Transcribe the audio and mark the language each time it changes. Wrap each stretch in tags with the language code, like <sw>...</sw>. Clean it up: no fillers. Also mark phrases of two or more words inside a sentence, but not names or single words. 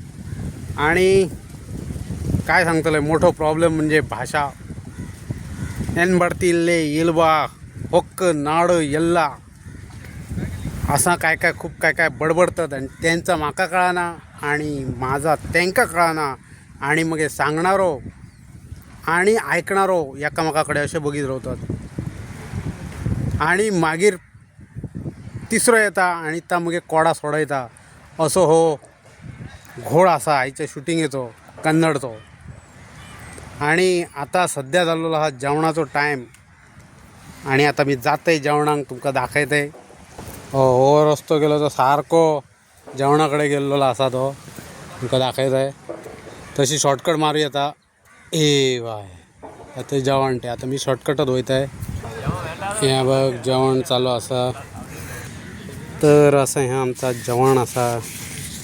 <kok>आणि काय सांगतलं मोठं प्रॉब्लेम म्हणजे भाषा एन बडतिल्ले इल्बा होक्क नाड यल्ला असा काय खूप काय बडबडतात आणि त्यांचा माका कळाना आणि माझा त्यांका कळाना. आणि मग हे सांगणारो आणि ऐकणारो एकामेकाकडे असे बघित राहतात. आणि मागीर तिसरो येता आणि ता मग कोडा सोडयता असो हो घोळ असा आयच्या शूटिंगेचो कन्नडचो. आणि आता सध्या जाल्लो हा जेवणाचो टायम आणि आता मी जातय जेवणाक तुमकां दाखयतय. हो रस्तो गेलो तो सारको जेवणाकडे गेल्लो असा तो तुमकां दाखयतय. तशी शॉर्टकट मारूया आता. ए बाय आता जेवण ते आता मी शॉर्टकटच वयत आहे. हे बघ जेवण चालू असा. तर असं हे आमचा जेवण असा.</kok>